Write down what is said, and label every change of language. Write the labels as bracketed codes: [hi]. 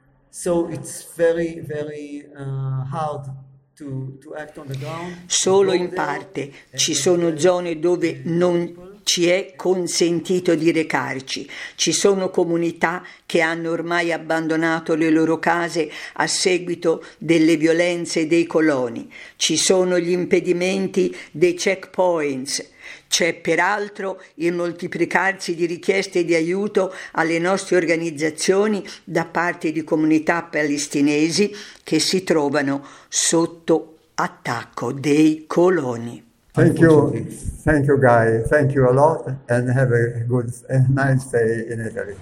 [en] So it's very, very hard to act on the ground. [it] Solo in parte. Ci sono zone dove non ci è consentito di recarci. Ci sono comunità che hanno ormai abbandonato le loro case a seguito delle violenze dei coloni. Ci sono gli impedimenti dei checkpoints. C'è peraltro il moltiplicarsi di richieste di aiuto alle nostre organizzazioni da parte di comunità palestinesi che si trovano sotto attacco dei coloni. [en] Thank you Guy, thank you a lot and have a good and nice day in Italy.